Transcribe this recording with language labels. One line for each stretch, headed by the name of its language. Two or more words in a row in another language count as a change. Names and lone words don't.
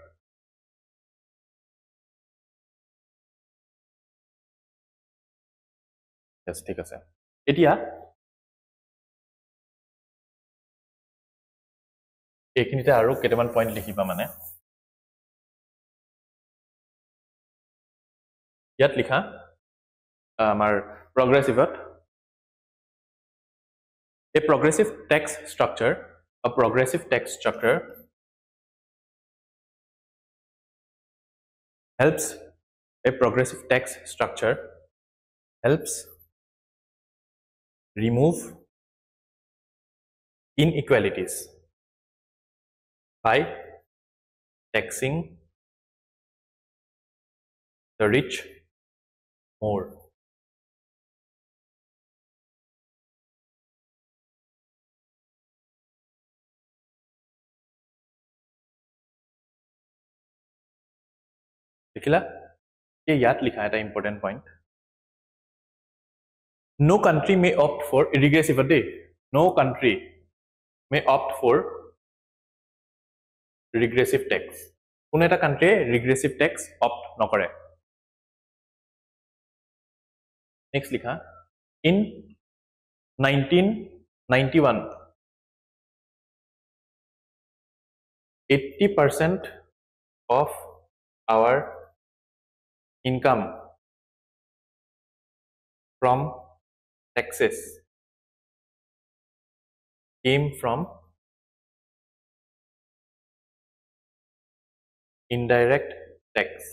Assamese: yes ঠিক আছে এতিয়া এইখিনিতে আৰু কেইটামান পইণ্ট লিখিবা মানে ইয়াত লিখা আমাৰ progressive
English: a progressive tax structure helps remove inequalities by taxing the rich more
Assamese: দেখিলা এই ইয়াত লিখা এটা
English: important point no country may opt for regressive day no country may opt for regressive tax
Assamese: কোনো এটা
English: country regressive tax opt নকৰে next লিখা in 1991 80% of our income from taxes came from indirect tax